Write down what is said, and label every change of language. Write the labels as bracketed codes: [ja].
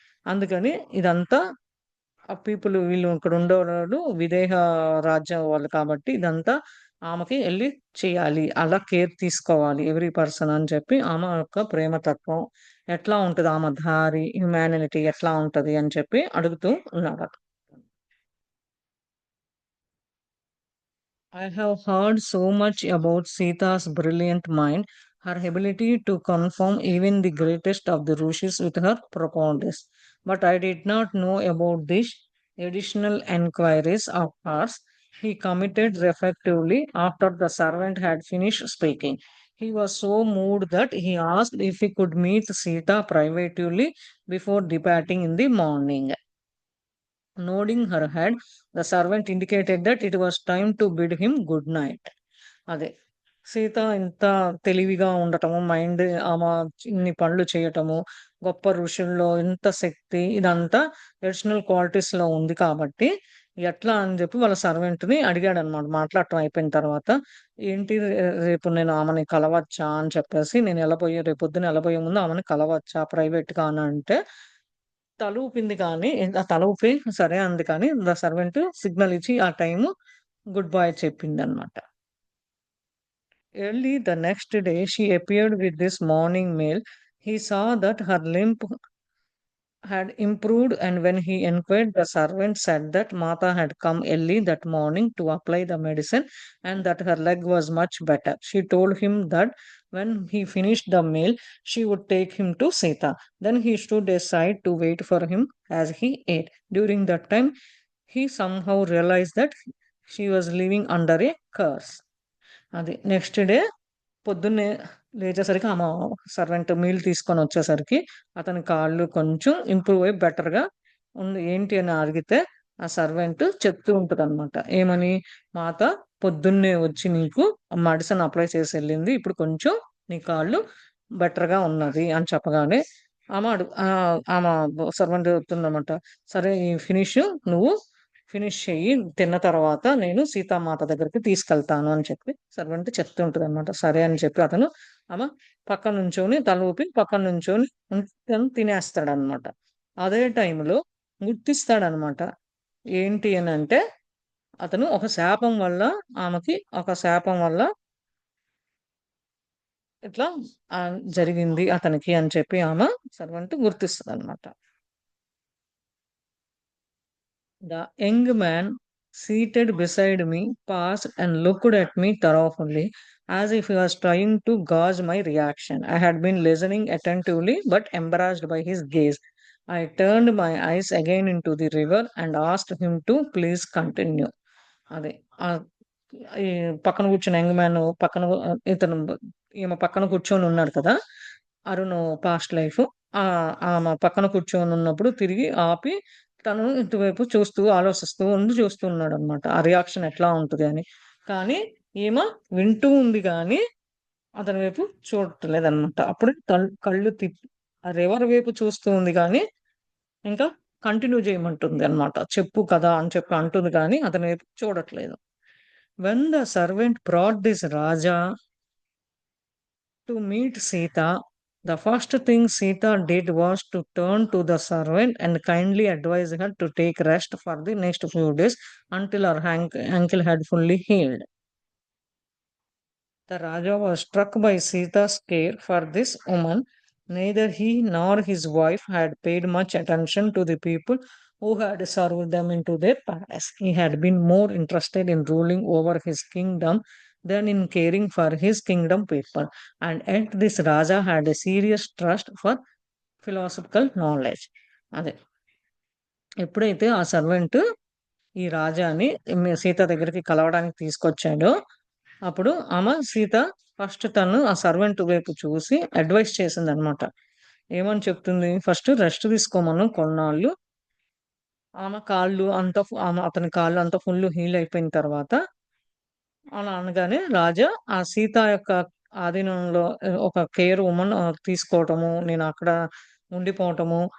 [te] అందుకని ఇదంతా పీపుల్ వీళ్ళు ఇక్కడ ఉండేవాళ్ళు విదేహ రాజ్యం వాళ్ళు కాబట్టి ఇదంతా ఆమెకి ఎళ్లి చేయాలి. అలా కేర్ తీసుకోవాలి [en] every person [te] అని చెప్పి ఆమె యొక్క ప్రేమతత్వం ఎట్లా ఉంటది, ఆమె దారి, హ్యుమానిటీ ఎట్లా ఉంటది అని చెప్పి అడుగుతూ ఉన్నాడట. [en] I have heard so much about Sita's brilliant mind, her ability to conform even the greatest of the rishis with her propoundness. But I did not know about these additional enquiries of hers. He committed reflectively after the servant had finished speaking. He was so moved that he asked if he could meet Sita privately before departing in the morning. Nodding her head, the servant indicated that it was time to bid him good night. [te] అదే. సీత ఇంత తెలివిగా ఉండటము, ఆమె ఇన్ని పనులు చేయటము, గొప్ప ఋషుల్లో ఇంత శక్తి ఇదంతా ఎడిషనల్ క్వాలిటీస్‌లో ఉంది కాబట్టి, ఎట్లా అని చెప్పి వాళ్ళ సర్వెంట్‌ని అడిగాడనమాట. మాట్లాడటం అయిపోయిన తర్వాత, ఏంటి రేపు నేను ఆమెని కలవచ్చా అని చెప్పేసి, నేను రేపొద్దున ఎళ్ళబోయే ముందు ఆమెని కలవచ్చా ప్రైవేట్‌గా అనంటే, తల ఊపింది కానీ, ఆ తల ఊపి సరే అంది కానీ, సర్వెంట్ సిగ్నల్ ఇచ్చి ఆ టైము గుడ్ బై చెప్పిందనమాట. [en] Early the next day, she appeared with this morning mail. He saw that her limp had improved, and when he inquired, the servant said that Mata had come early that morning to apply the medicine and that her leg was much better. She told him that when he finished the meal, she would take him to Sita. Then he stood aside to wait for him as he ate. During that time, he somehow realized that she was living under a curse. [te] అది [en] next day [te] పొద్దున్నే లేచేసరికి ఆమె servant meal తీసుకొనొచ్చేసరికి అతని కాళ్ళు కొంచెం improve అయ్యి బెటర్‌గా ఉంది. ఏంటి అని అడిగితే ఆ సర్వెంట్ చెప్తూ ఉంటదనమాట. ఏమని? "మాత పొద్దున్నే వచ్చి నీకు మెడిసిన్ అప్లై చేసెళ్ళింది. ఇప్పుడు కొంచెం నీ కాళ్ళు బెటర్‌గా ఉన్నది" అని చెప్పగానే ఆమె సర్వెంట్ చెప్తుందనమాట. "సరే ఈ నువ్వు ఫినిష్ చెయ్యి. తిన్న తర్వాత నేను సీతామాత దగ్గరికి తీసుకెళ్తాను" అని చెప్పి సర్వెంట్ చెప్తూ ఉంటదనమాట. సరే అని చెప్పి ఆమె పక్కన నుంచొని తల ఊపి పక్కన నుంచొని తను తినేస్తాడనమాట. అదే టైంలో గుర్తిస్తాడనమాట. ఏంటి అనంటే అతను ఒక శాపం వల్ల ఆమెకి ఒక శాపం వల్ల ఇట్లా జరిగింది అతనికి అని చెప్పి ఆమె servant గుర్తిస్తదనమాట. [en] The young man seated beside me paused and looked at me thoughtfully, as if he was trying to gauge my reaction. I had been listening attentively, but embarrassed by his gaze. I turned my eyes again into the river and asked him to please continue. [te] అదే. ఈ పక్కన కూర్చున్న [en] young man [te] పక్కన ఇతను ఈమె పక్కన కూర్చొనున్నాడు కదా! Arun [en] Past life. [te] ఆమె పక్కన కూర్చొనున్నప్పుడు తిరిగి ఆపి తను ఇటువైపు చూస్తూ, ఆలోచిస్తూ చూస్తూ ఉన్నాడనమాట. ఆ రియాక్షన్ ఎట్లా ఉంటది అని. కానీ ఈమె వింటూ ఉంది గానీ, అతని వైపు చూడట్లేదనమాట. అప్పుడు కళ్ళు ఆ రివర్ వైపు చూస్తూ ఉంది గానీ, ఇంకా కంటిన్యూ చేయమంటుంది అన్నమాట. చెప్పు కదా అని చెప్పి అంటుంది కానీ, అతని వైపు చూడట్లేదు. [en] When the servant brought this Raja to meet Sita, the first thing Sita did was to turn to the servant and kindly advise her to take rest for the next few days until her ankle had fully healed. The Raja was struck by Sita's care for this woman. Neither he nor his wife had paid much attention to the people who had served them into their palace. He had been more interested in ruling over his kingdom than in caring for his kingdom people. And yet this Raja had a serious trust for philosophical knowledge. [te] అదే ఎప్పుడైతే ఆ servant ఈ రాజాని సీత దగ్గరికి కలవడానికి తీసుకొచ్చాడో అప్పుడు Sita first తను ఆ సర్వెంట్ వైపు చూసి అడ్వైస్ చేసిందనమాట. ఏమని చెప్తుంది? ఫస్ట్ రెస్ట్ తీసుకోమను కొన్నాళ్ళు. అతని కాళ్ళు అంతా ఫుల్ హీల్ అయిపోయిన తర్వాత అలా అనగానే రాజా ఆ సీత యొక్క ఆధీనంలో ఒక [en] care woman [te] తీసుకోవటము, నేను అక్కడ ఉండిపోవటము